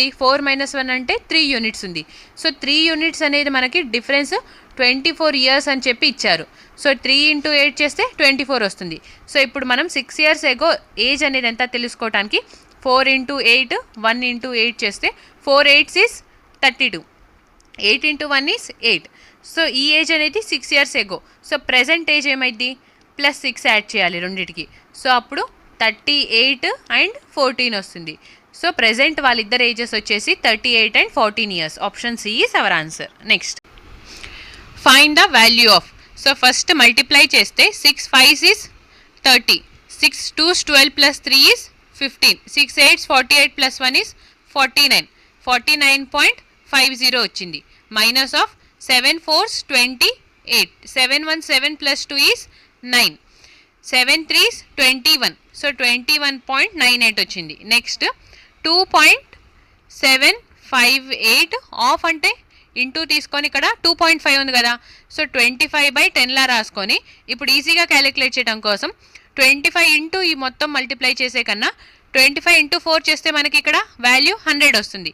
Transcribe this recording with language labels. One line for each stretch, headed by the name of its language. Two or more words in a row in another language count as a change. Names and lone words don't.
Telugu: 4 - 1 అంటే 3 యూనిట్స్ ఉంది. సో 3 యూనిట్స్ అనేది మనకి డిఫరెన్స్ 24 years అని చెప్పి ఇచ్చారు. సో 3 × 8 చేస్తే 24 వస్తుంది. సో ఇప్పుడు మనం 6
English: years ago age
Telugu: అనేది ఎంత తెలుసుకోవడానికి 4 × 8 1 × 8 చేస్తే
English: 4 8s is 32, 8 × 1 is 8.
Telugu: సో ఈ ఏజ్ అనేది 6
English: years ago.
Telugu: సో
English: present age
Telugu: ఏమైంది +6 యాడ్ చేయాలి రెండింటికి. సో అప్పుడు 38 and 14 వస్తుంది. సో ప్రెజెంట్ వాళ్ళిద్దరు ఏజెస్ వచ్చేసి 38 and 14 years.
English: option C is our answer. next. find the value of. సో first multiply చేస్తే 6 5s is 30, 6 2s 12 + 3 is 15, 6 8s 48 + 1 is 49, 49.50 వచ్చింది. minus of 7 4s 28, 7 1 7 + 2 is 9, 7 3s 21.
Telugu: సో 21.98 వచ్చింది. నెక్స్ట్ 2.758 ఆఫ్ అంటే ఇంటూ తీసుకొని ఇక్కడ 2.5 ఉంది కదా. సో 25/10లా రాసుకొని ఇప్పుడు ఈజీగా క్యాలిక్యులేట్ చేయడం కోసం 25 ఇంటూ ఈ మొత్తం మల్టిప్లై చేసే కన్నా 25 × 4 చేస్తే మనకి ఇక్కడ వాల్యూ 100 వస్తుంది.